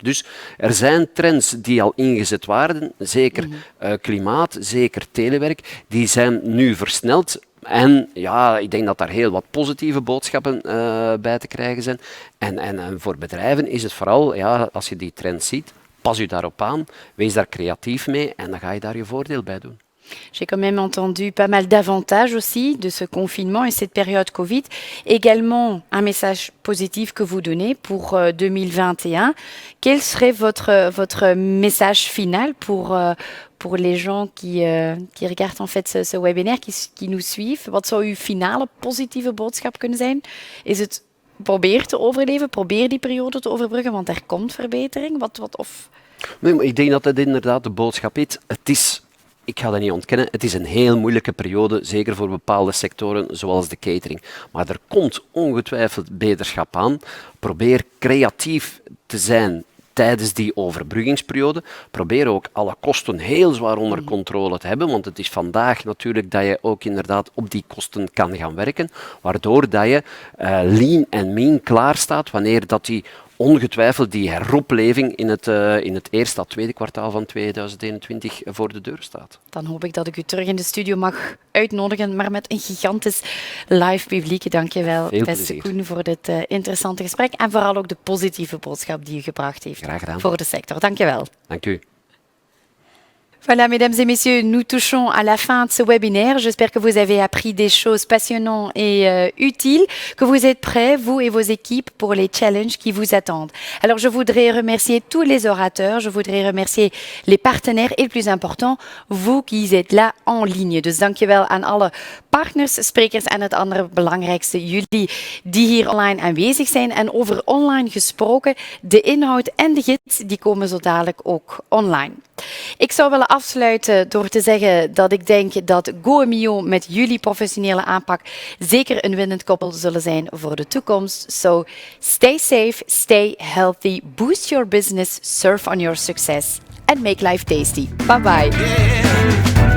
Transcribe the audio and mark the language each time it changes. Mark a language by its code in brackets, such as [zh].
[nl] Dus er zijn trends die al ingezet waren, zeker klimaat, zeker telewerk, die zijn nu versneld. En ja, ik denk dat daar heel wat positieve boodschappen bij te krijgen zijn. En voor bedrijven is het vooral, als je die trend ziet, pas je daarop aan, wees daar creatief mee en dan ga je daar je voordeel bij doen. [fr] J'ai quand même entendu pas mal d'avantages aussi de ce confinement et cette période Covid. Également, un message positif que vous donnez pour 2021. Quel serait votre message final pour les gens qui regardent en fait ce webinaire, qui nous suivent? [nl] Wat zou uw finale positieve boodschap kunnen zijn? Is het probeer te overleven, probeer die periode te overbruggen, want er komt verbetering? Nee, maar ik denk dat het inderdaad de boodschap is. Ik ga dat niet ontkennen, het is een heel moeilijke periode, zeker voor bepaalde sectoren zoals de catering. Maar er komt ongetwijfeld beterschap aan. Probeer creatief te zijn tijdens die overbruggingsperiode. Probeer ook alle kosten heel zwaar onder controle te hebben, want het is vandaag natuurlijk dat je ook inderdaad op die kosten kan gaan werken, waardoor dat je lean en mean klaar staat wanneer dat die ongetwijfeld die heropleving in het eerste, tweede kwartaal van 2021 voor de deur staat. Dan hoop ik dat ik u terug in de studio mag uitnodigen, maar met een gigantisch live publiek. Dank je wel, beste Koen, voor dit interessante gesprek en vooral ook de positieve boodschap die u gebracht heeft voor de sector. Dank je wel. Dank u. [fr] Voilà, mesdames et messieurs, nous touchons à la fin de ce webinaire. J'espère que vous avez appris des choses passionnantes et utiles, que vous êtes prêts, vous et vos équipes, pour les challenges qui vous attendent. Alors, je voudrais remercier tous les orateurs, je voudrais remercier les partenaires et le plus important, vous qui êtes là en ligne. [nl] Dus dankjewel aan alle partners, sprekers en het andere belangrijkste, jullie die hier online aanwezig zijn. En over online gesproken, de inhoud en de gids, die komen zo dadelijk ook online. Ik zou willen afsluiten door te zeggen dat ik denk dat GoMio met jullie professionele aanpak zeker een winnend koppel zullen zijn voor de toekomst. [en] So stay safe, stay healthy, boost your business, surf on your success and make life tasty. Bye bye.